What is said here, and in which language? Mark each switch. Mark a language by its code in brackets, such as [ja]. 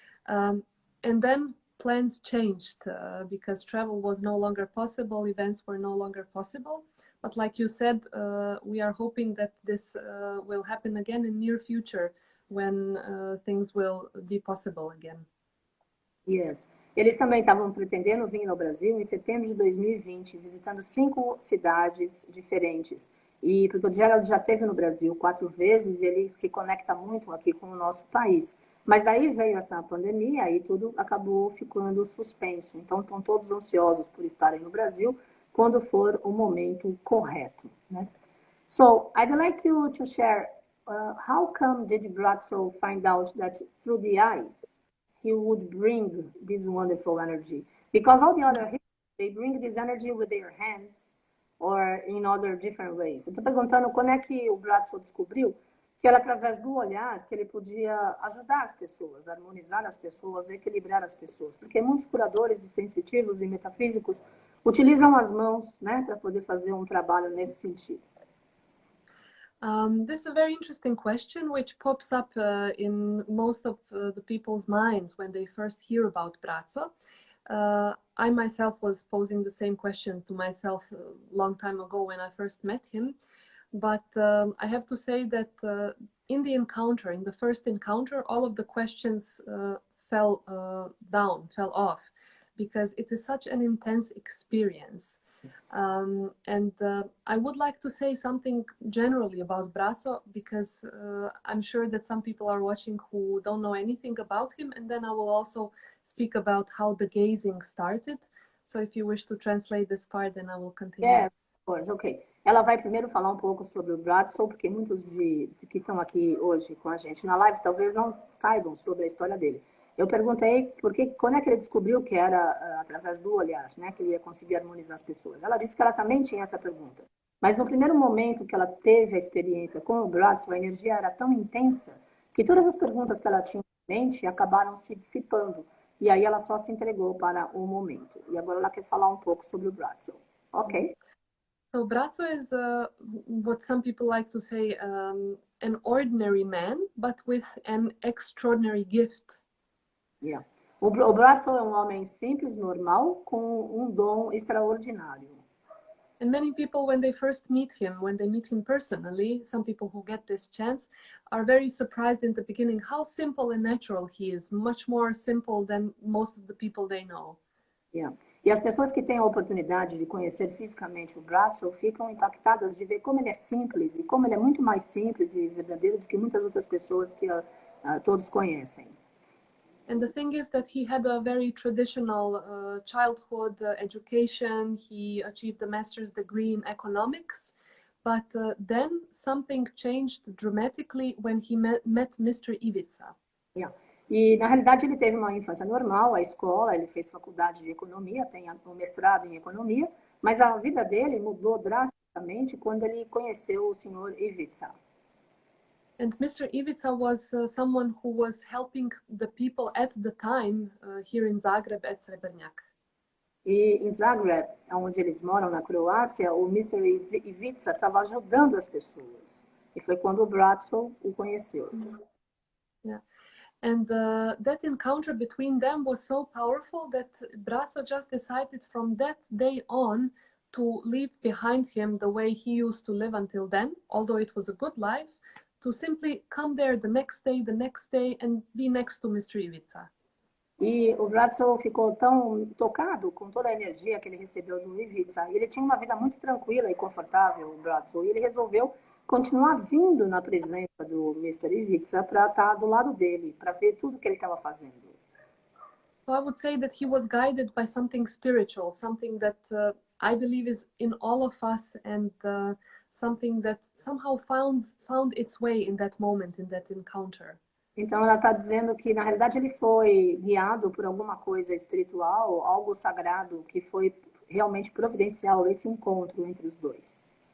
[en] And then plans changed because travel was no longer possible, events were no longer possible. But like you said, we are hoping that this will happen again in near future when things will be possible again. Yes. Eles também estavam pretendendo vir ao Brasil em setembro de 2020, visitando 5 cidades diferentes. E porque o Gerald já esteve no Brasil 4 vezes e ele se conecta muito aqui com o nosso país. Mas daí veio essa pandemia e tudo acabou ficando suspenso. Então estão todos ansiosos por estarem no Brasil quando for o momento correto, né? So I'd like you to share how come did Braco find out that through the eyes he would bring this wonderful energy? Because all the other healers, they bring this energy with their hands or in other different ways. [pt] Eu estou perguntando quando é que o Braco descobriu que era através do olhar que ele podia ajudar as pessoas, harmonizar as pessoas, equilibrar as pessoas. Porque muitos curadores e sensitivos e metafísicos utilizam as mãos, né, para poder fazer um trabalho nesse sentido. [en] This is a very interesting question which pops up in most of the people's minds when they first hear about Braco. I myself was posing the same question to myself a long time ago when I first met him. But I have to say that in the first encounter, all of the questions fell off, because it is such an intense experience. And I would like to say something generally about Braco, because I'm sure that some people are watching who don't know anything about him, and then I will also speak about how the gazing started. So if you wish to translate this part, then I will continue. Yes, of course, okay. [pt] Ela vai primeiro falar um pouco sobre o Braco, porque muitos de que estão aqui hoje com a gente na live talvez não saibam sobre a história dele. Eu perguntei quando é que ele descobriu que era através do olhar, né, que ele ia conseguir harmonizar as pessoas. Ela disse que ela também tinha essa pergunta. Mas no primeiro momento que ela teve a experiência com o Braco, a energia era tão intensa que todas as perguntas que ela tinha em mente acabaram se dissipando. E aí ela só se entregou para o momento. E agora ela quer falar um pouco sobre o Braco. Ok? [en] So Braco is what some people like to say an ordinary man, but with an extraordinary gift. Yeah. [pt] O Braco é um homem simples, normal, com um dom extraordinário. [en] And many people, when they first meet him personally, some people who get this chance are very surprised in the beginning how simple and natural he is, much more simple than most of the people they know. Yeah. [pt] E as pessoas que têm a oportunidade de conhecer fisicamente o Braco ficam impactadas de ver como ele é simples e como ele é muito mais simples e verdadeiro do que muitas outras pessoas que todos conhecem. [en] And the thing is that he had a very traditional childhood education. He achieved a master's degree in economics, but then something changed dramatically when he met Mr. Ivica. Yeah. [pt] E, na realidade, ele teve uma infância normal, a escola, ele fez faculdade de economia, tem um mestrado em economia, mas a vida dele mudou drasticamente quando ele conheceu o senhor Ivica. [en] And Mr. Ivica was someone who was helping the people at the time here in Zagreb at Srebrnjak. [pt] E em Zagreb, onde eles moram, na Croácia, o Mr. Ivica estava ajudando as pessoas. E foi quando o Braco o conheceu. [en] Yeah. And that encounter between them was so powerful that Braco just decided from that day on to leave behind him the way he used to live until then, although it was a good life, to simply come there the next day, and be next to Mr. Ivica. [pt] E o Braco ficou tão tocado com toda a energia que ele recebeu do Ivica. E ele tinha uma vida muito tranquila e confortável, o Braco, e ele resolveu continuar vindo na presença do Mr. Ivica para estar do lado dele, para ver tudo que ele estava fazendo. [en] So I would say that he was guided by something spiritual, something that I believe is in all of us, and something that somehow found its way in that moment, in that encounter. [pt] Então, ela está dizendo que, na realidade, ele foi guiado por alguma coisa espiritual, algo sagrado, que foi realmente providencial, esse encontro entre os dois.